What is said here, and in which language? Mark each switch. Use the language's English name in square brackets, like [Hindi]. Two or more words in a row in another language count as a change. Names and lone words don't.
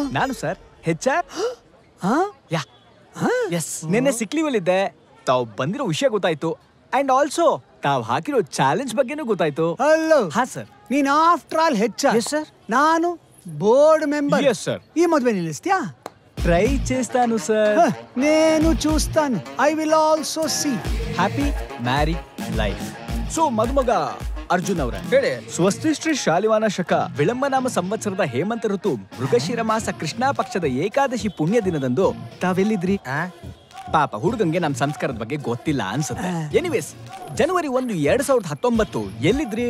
[Kannada] ನಾನು ಸರ್ HR. ಎಸ್, ನಿನ್ನೆ [English] sick leave [Kannada] ಅಲ್ಲಿ ಇದ್ದೆ. ತಾವು ಬಂದಿರೋ ವಿಷಯ ಗೊತ್ತಾಯ್ತು, [English] and also [Kannada] ತಾವ್ ಹಾಕಿರೋ ಚಾಲೆಂಜ್ ಬಗ್ಗೆನೂ ಗೊತ್ತಾಯ್ತು. ಹಲೋ. ಹಾ ಸರ್. ನೀನ್ [English] after all [Kannada] HR. ಎಸ್ ಸರ್. ನಾನು [English] board member. [Kannada] ಎಸ್ ಸರ್. [Telugu] ఈ మధ్య నిలుస్తా ట్రై చేస్తాను సార్. నేను చూస్తాను. [English] I will also see. Happy married life. [Kannada] ಸೊ ಮದುಮಗ ಅರ್ಜುನ್ ಅವರ ಹೇಳಿ. ಸ್ವಸ್ತಿಶ್ರೀ ಶಾಲಿವಾನ ಶಕ ವಿಳಂಬನಾಮ ಸಂವತ್ಸರದ ಹೇಮಂತ ಋತು ಮೃಗಶಿರ ಮಾಸ ಕೃಷ್ಣ ಪಕ್ಷದ ಏಕಾದಶಿ ಪುಣ್ಯ ದಿನದಂದು ತಾವೆಲ್ಲಿದ್ರಿ? ಪಾಪ ಹುಡುಗಂಗೆ ನಮ್ ಸಂಸ್ಕಾರದ ಬಗ್ಗೆ ಗೊತ್ತಿಲ್ಲ ಅನ್ಸುತ್ತೆ. ಎನಿವೇಸ್, ಜನವರಿ 1, 2019 ಎಲ್ಲಿದ್ರಿ?